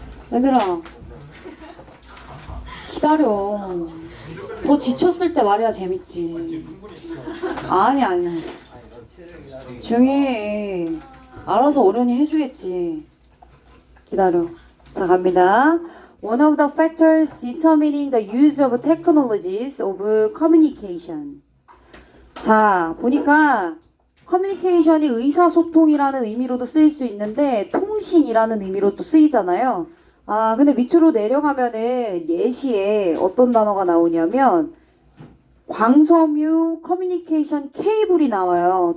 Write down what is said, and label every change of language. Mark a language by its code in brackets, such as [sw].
[ko] 얘들아 기다려. 더 지쳤을 때 말해야 재밌지. 지금 충분히 있어. 아니 조용히 해. 알아서 어른이 해주겠지. 기다려. 자 갑니다. [en] One of the factors determining the use of technologies of communication. [ko] 자 보니까 커뮤니케이션이 의사소통이라는 의미로도 쓰일 수 있는데 통신이라는 의미로 또 쓰이잖아요. 아 근데 밑으로 내려가면은 예시에 어떤 단어가 나오냐면 광섬유 커뮤니케이션 케이블이 나와요.